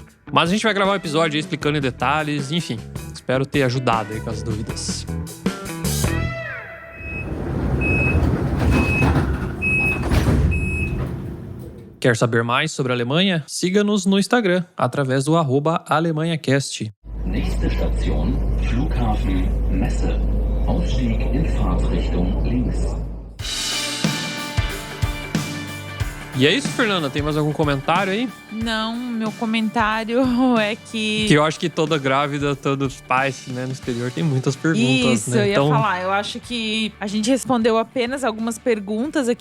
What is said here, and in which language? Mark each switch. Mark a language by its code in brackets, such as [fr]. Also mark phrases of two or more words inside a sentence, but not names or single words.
[pt] Mas a gente vai gravar um episódio aí explicando em detalhes, enfim. Espero ter ajudado aí com as dúvidas. Quer saber mais sobre a Alemanha? Siga-nos no Instagram, através do @AlemanhaCast. [de] Nächste Station, Flughafen Messe. Ausstieg in Fahrtrichtung links. [pt] E é isso, Fernanda? Tem mais algum comentário aí? Não, meu comentário é que eu acho que toda grávida, todos pais, né, no exterior tem muitas perguntas, isso, né? eu ia falar. Eu acho que a gente respondeu apenas algumas perguntas aqui.